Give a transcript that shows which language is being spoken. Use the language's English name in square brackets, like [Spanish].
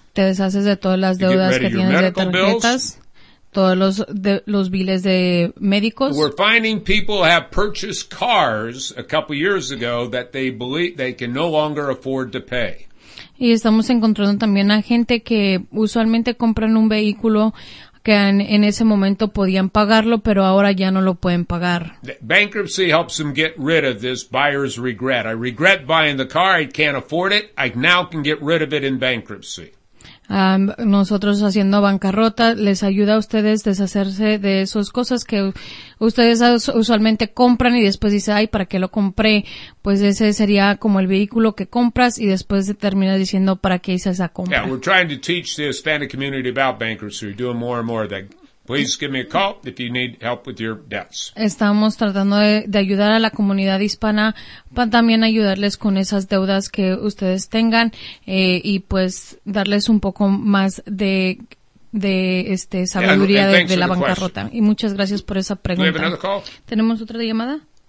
[Spanish] Te deshaces de todas las deudas que tienes de tarjetas. Todos los biles de médicos. [English] We're finding people have purchased cars a couple years ago that they believe they can no longer afford to pay. [Spanish] Y estamos encontrando también a gente que usualmente compran un vehículo que en ese momento podían pagarlo, pero ahora ya no lo pueden pagar. [English] Bankruptcy helps them get rid of this buyer's regret. I regret buying the car. I can't afford it. I now can get rid of it in bankruptcy. [Spanish] Nosotros haciendo bancarrota les ayuda a ustedes deshacerse de esas cosas que ustedes usualmente compran y después dicen, ay, ¿para qué lo compré? Pues ese sería como el vehículo que compras y después terminas diciendo, ¿para qué hice esa compra? [English] Yeah, we're trying to teach the Hispanic community about bankruptcy. We're doing more and more of that. Please give me a call if you need help with your debts. [Spanish] Estamos tratando de ayudar a la comunidad hispana para también ayudarles con esas deudas que ustedes tengan y pues darles un poco más de sabiduría [English] yeah, [Spanish] de la bancarrota. Y muchas gracias por esa pregunta. ¿Tenemos otra llamada?